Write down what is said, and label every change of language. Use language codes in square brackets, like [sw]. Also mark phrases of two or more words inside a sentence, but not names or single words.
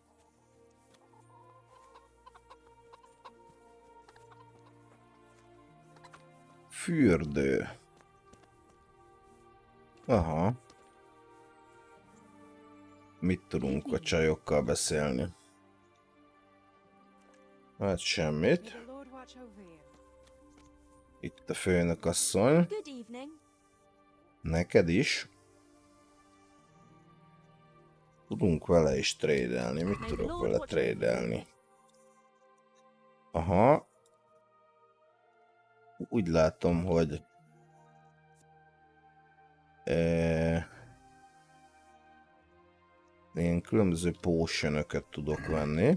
[hu] Fürdő. Aha. Mit tudunk a csajokkal beszélni? Hát semmit. [en] The Lord watch over you. [hu] Itt a főnök asszony. [en] Good evening. [hu] Neked is. Tudunk vele is trédelni. Mit tudok vele trédelni? Aha. Úgy látom, hogy ilyen különböző potionöket tudok venni.